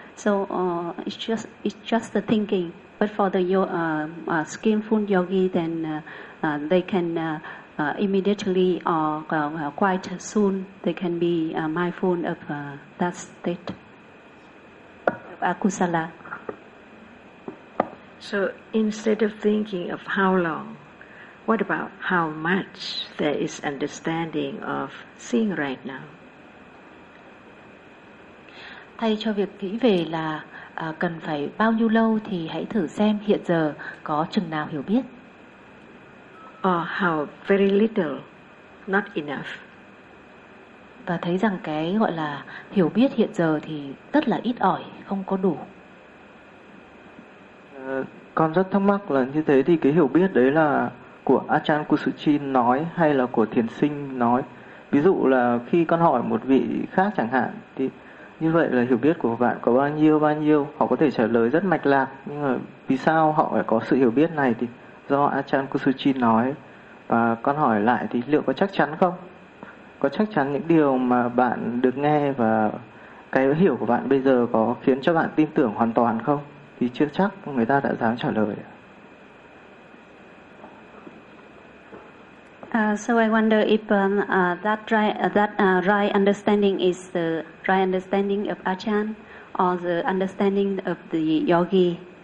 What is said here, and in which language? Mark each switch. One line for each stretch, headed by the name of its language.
English: So it's just the thinking. But for the skillful yogi, then they can immediately or quite soon they can be mindful of that state of akusala. So instead of thinking of how long, what about how much there is understanding of seeing right now?
Vietnamese: Thay cho việc nghĩ về là cần phải bao nhiêu lâu thì hãy thử xem hiện giờ có chừng nào hiểu biết.
English: Or how very little, not enough.
Vietnamese: Và thấy rằng cái gọi là hiểu biết hiện giờ thì rất là ít ỏi, không có đủ. Con rất thắc mắc là như thế thì cái hiểu biết đấy là của Achan Kusuchi nói hay là của thiền sinh nói? Ví dụ là khi con hỏi một vị khác chẳng hạn thì như vậy là hiểu biết của bạn có bao nhiêu, họ có thể trả lời rất mạch lạc, nhưng mà vì sao họ lại có sự hiểu biết này thì do Achan Kusuchi nói, và con hỏi lại thì liệu có chắc chắn không? Có chắc chắn những điều mà bạn được nghe và cái hiểu của bạn bây giờ có khiến cho bạn tin tưởng hoàn toàn không? Thì chưa chắc người ta đã dám trả lời.
English: So I wonder if that right understanding is the right understanding of Achan or the understanding of the yogi.